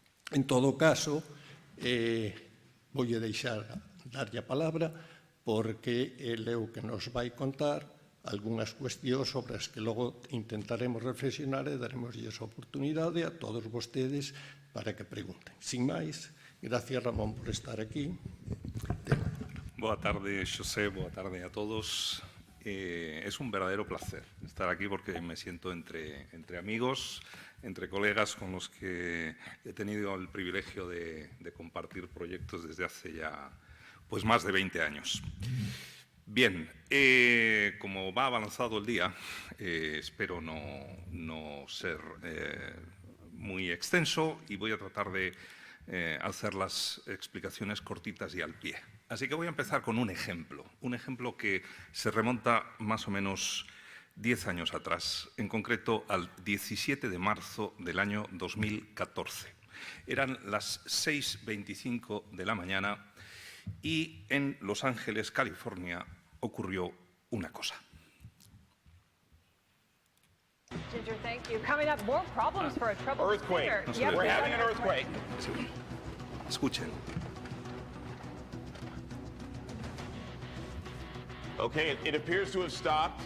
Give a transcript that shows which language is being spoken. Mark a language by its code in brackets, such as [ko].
[gl] En todo caso, voulle deixar darlle a palabra porque el é o que nos vai contar algunhas cuestións sobre as que logo intentaremos reflexionar e daremoslle a oportunidade a todos vostedes para que pregunten. Sin máis, gracias, Ramón, por estar aquí. Boa tarde, Xosé, boa tarde a todos. [es] Es un verdadero placer estar aquí porque me siento entre amigos, entre colegas con los que he tenido el privilegio de compartir proyectos desde hace ya pues más de 20 años. Bien, como va avanzado el día, espero no ser muy extenso y voy a tratar de hacer las explicaciones cortitas y al pie. Así que voy a empezar con un ejemplo que se remonta más o menos 10 años atrás, en concreto al 17 de marzo del año 2014. Eran las 6:25 de la mañana y en Los Ángeles, California, ocurrió una cosa. [en] Ginger, thank you. Coming up, more problems for a troubled Earthquake. singer. We're having an earthquake. [es] Escuchen. [en] Okay, it appears to have stopped.